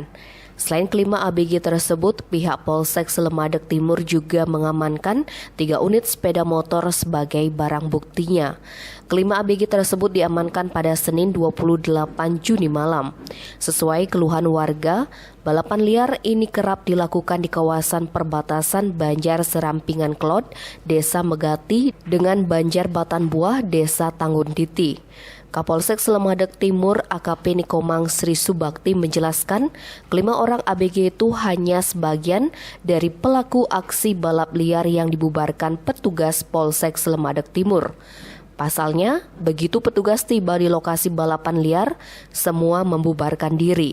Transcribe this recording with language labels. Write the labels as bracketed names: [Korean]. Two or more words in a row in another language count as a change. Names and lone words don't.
[Indonesian] Selain kelima ABG tersebut, pihak Polsek Slemadeg Timur juga mengamankan 3 unit sepeda motor sebagai barang buktinya. Kelima ABG tersebut diamankan pada Senin 28 Juni malam. Sesuai keluhan warga, balapan liar ini kerap dilakukan di kawasan perbatasan Banjar Serampingan Klot, Desa Megati dengan Banjar Batan Buah, Desa Tangguntiti. Kapolsek Slemadeg Timur AKP Nikomang Sri Subakti menjelaskan, kelima orang ABG itu hanya sebagian dari pelaku aksi balap liar yang dibubarkan petugas Polsek Slemadeg Timur. Pasalnya, begitu petugas tiba di lokasi balapan liar, semua membubarkan diri.